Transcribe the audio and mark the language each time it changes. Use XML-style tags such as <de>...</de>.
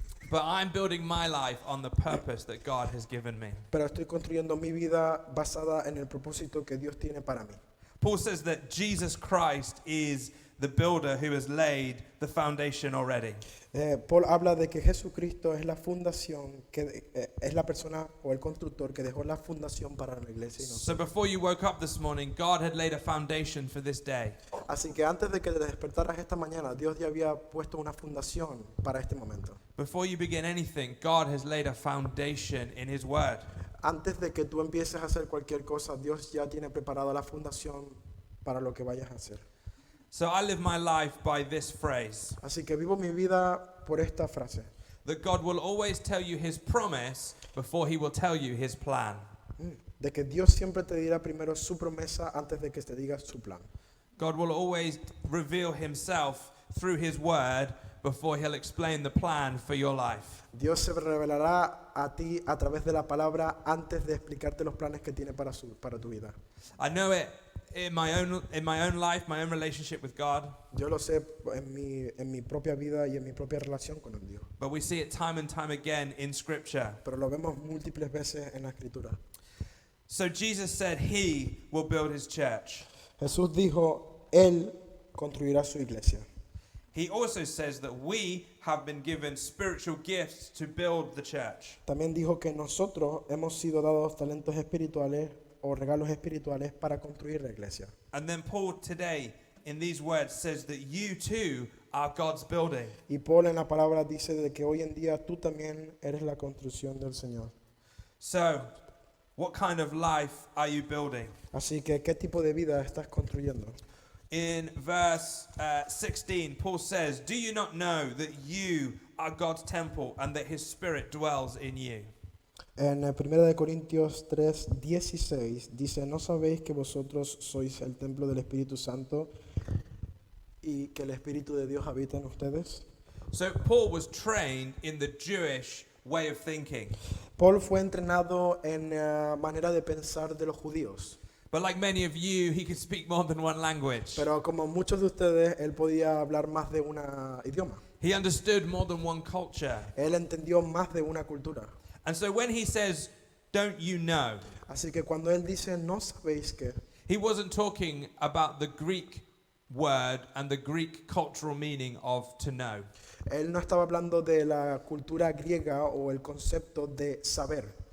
<en>But I'm building my life on the purpose that God has given me.</en> <es>Pero estoy construyendo mi vida basada en el propósito que Dios tiene para mí.</es> <en>Paul says that Jesus Christ is the builder who has laid the foundation already.</en> <es>Paul habla de que Jesucristo es la fundación, es la persona o el constructor que dejó la fundación para la iglesia. Y</es> <en>So</en> <es>nosotros.</es> <en>before you woke up this morning, God had laid a foundation for this day.</en> <es>Así que antes de que te despertaras esta mañana, Dios ya había puesto una fundación para este momento.</es> <en>Before you begin anything, God has laid a foundation in His Word.</en> <es>Antes de que tú empieces a hacer cualquier cosa, Dios ya tiene preparada la fundación para lo que vayas a hacer.</es> <en>So I live my life by this phrase,</en> <es>Así que vivo mi vida por esta frase.</es> <en>that God will always tell you His promise before He will tell you His plan.</en> <es>De que Dios siempre te dirá primero su promesa antes de que te diga su plan.</es> <en>God will always reveal Himself through His Word before He'll explain the plan for your life.</en> <es>Dios se revelará a ti a través de la palabra antes de explicarte los planes que tiene para tu vida.</es> <en>I know it in my own life, my own relationship with God,</en> <es>Yo lo sé en mi propia vida y en mi propia relación con el Dios.</es> <en>but we see it time and time again in Scripture.</en> <es>Pero lo vemos múltiples veces en la Escritura.</es> <en>So Jesus said He will build His church.</en> <es>Jesús dijo, Él construirá su iglesia.</es> <en>He also says that we have been given spiritual gifts to build the church.</en> <es>También dijo que nosotros hemos sido dados talentos espirituales o regalos espirituales para construir la iglesia.</es> <en>And then Paul today in these words says that you too are God's building.</en> <es>Y Paul en la palabra dice de que hoy en día tú también eres la construcción del Señor.</es> <en>So, what kind of life are you building?</en> <es>Así que, ¿qué tipo de vida estás construyendo?</es> <en>In verse 16, Paul says, "Do you not know that you are God's temple and that His Spirit dwells in you?"</en> <es>En 1 de Corintios 3:16 dice, ¿no sabéis que vosotros sois el templo del Espíritu Santo y que el Espíritu de Dios habita en ustedes?</es> <en>So Paul was trained in the Jewish way of thinking.</en> <es>Paul fue entrenado en manera de pensar de los judíos,</es> <en>But like many of you, he could speak more than one language.</en> <es>pero como muchos de ustedes, él podía hablar más de un idioma.</es> <en>He understood more than one culture.</en> <es>Él entendió más de una cultura.</es> <en>And so when he says, "Don't you know?"</en> <es>Así que cuando él dice, no sabéis que,</es> <en>he wasn't talking about the Greek word and the Greek cultural meaning of to know.</en> <es>él no estaba hablando de la cultura griega o el concepto de saber.</es>